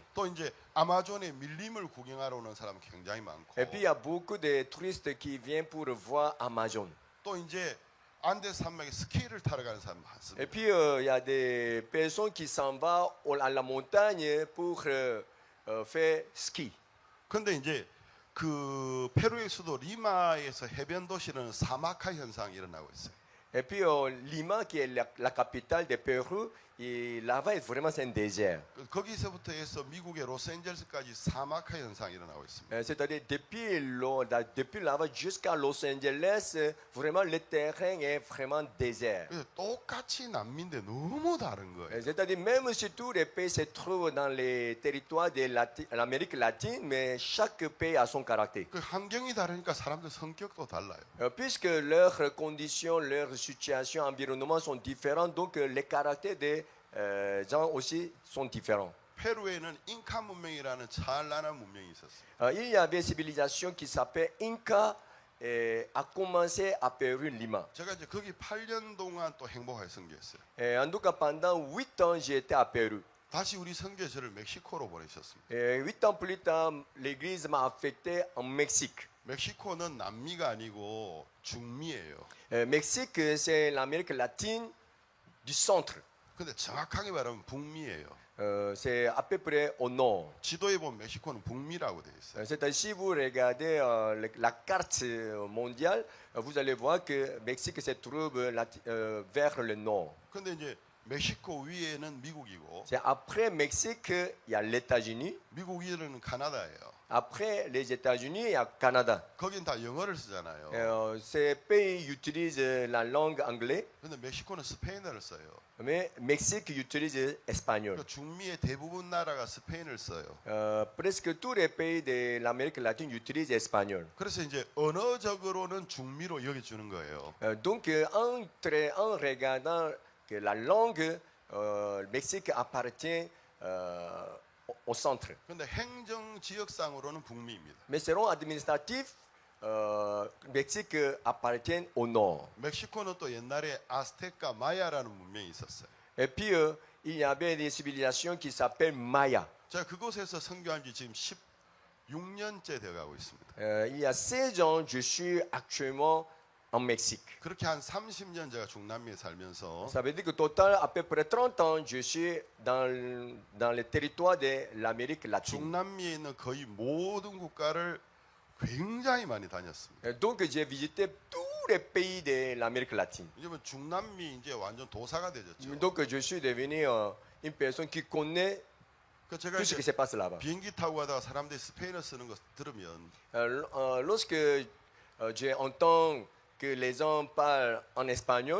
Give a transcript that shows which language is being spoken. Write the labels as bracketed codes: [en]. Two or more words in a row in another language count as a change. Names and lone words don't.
[ko] 또 이제 아마존의 밀림을 구경하러 오는 사람 굉장히 많고 [fr] Et puis il y a beaucoup de touristes qui viennent pour voir Amazon. [ko] 또 이제 안데 산맥에 스키를 타러 가는 사람 많습니다. [fr] Et puis, il y a des personnes qui s'en vont à la montagne pour faire ski. [ko] 근데 이제 그 페루의 수도 리마에서 해변 도시는 사막화 현상이 일어나고 있어요. [fr] Et puis, Lima, qui est la capitale du Pérou, et là-bas, vraiment, c'est un désert. [ko] 거기서부터 해서 미국의 로스앤젤레스까지 사막화 현상이 일어나고 있습니다. [fr] C'est-à-dire, depuis là-bas jusqu'à Los Angeles, vraiment, le terrain est vraiment désert. [ko] 그래서 똑같이 남미인데 너무 다른 거예요. [fr] C'est-à-dire, même si tous les pays se trouvent dans les territoires de l'Amérique latine, mais chaque pays a son caractère. [ko] 그 환경이 다르니까 사람들 성격도 달라요. [fr] Puisque leurs conditions, leurs situations, environnements sont différents, donc les caractères des gens aussi sont différents. [ko] 페루에는 잉카 문명이라는 찬란한 문명이 있었어요. [fr] Il y avait une civilisation qui s'appelle Inca et a commencé à Pérou, Lima. [ko] 제가 이제 거기 8년 동안 또 행복하게 선교했어요. [fr] En tout cas, pendant 8 ans, j'ai été à Pérou. [ko] 다시 우리 선교 저를 멕시코로 보내셨습니다. [fr] 8 ans plus tard, l'église m'a affecté en Mexique. [ko] 멕시코는 남미가 아니고 중미예요. [fr] Mexique, c'est l'Amérique latine du centre. [ko] 근데 정확하게 말하면 북미예요. [fr] C'est à peu près au nord. [ko] 지도에 보면 멕시코는 북미라고 되어 있어요. [fr] C'est-à-dire, si vous regardez la carte mondiale, vous allez voir que Mexique se trouve vers le nord. [ko] 근데 이제 멕시코 위에는 미국이고 [fr] C'est après Mexique, il y a les États-Unis. [ko] 미국 위에는 카나다예요. [fr] Après les États-Unis, il y a Canada. [ko] 거긴 다 영어를 쓰잖아요. [fr] Ces pays utilisent la langue anglaise, [ko] 근데 멕시코는 스페인어를 써요. [fr] mais Mexique utilise espagnol. [ko] 그러니까 중미의 대부분 나라가 스페인을 써요. [fr] Presque tous les pays de l'Amérique latine utilisent espagnol. [ko] 그래서 이제 언어적으로는 중미로 여겨주는 거예요. [fr] Donc, en regardant que la langue, le Mexique appartient au centre. [ko] 근데 행정 지역상으로는 북미입니다. [fr] Mais selon administratif, Mexique appartient au nord. [ko] 멕시코는 또 옛날에 아스테카 마야라는 문명이 있었어요. [fr] Et puis, il y avait des civilisations qui s'appellent Maya. [ko] 제가 그곳에서 선교한 지 지금 16년째 되어가고 있습니다. [fr] Il y a 16 ans, je suis actuellement en Mexique. [ko] 그렇게 한 30년 제가 중남미에 살면서 [fr] Ça veut dire que total, à peu près 30 ans, je suis dans le territoire de l'Amérique latine. [ko] 중남미에 있는 거의 모든 국가를 굉장히 많이 다녔습니다. [fr] Donc, j'ai visité tous les pays de l'Amérique latine. [ko] 이제는 중남미 이제 완전 도사가 되졌죠. [fr] Donc, je suis devenu une personne qui connaît [ko] 그 제가 [fr] tout ce qui [ko] 이제 [fr] se passe là-bas. [ko] 비행기 타고 가다가 사람들이 스페인어 쓰는 거 들으면 [fr] Lorsque j'entends que les gens parlent en espagnol,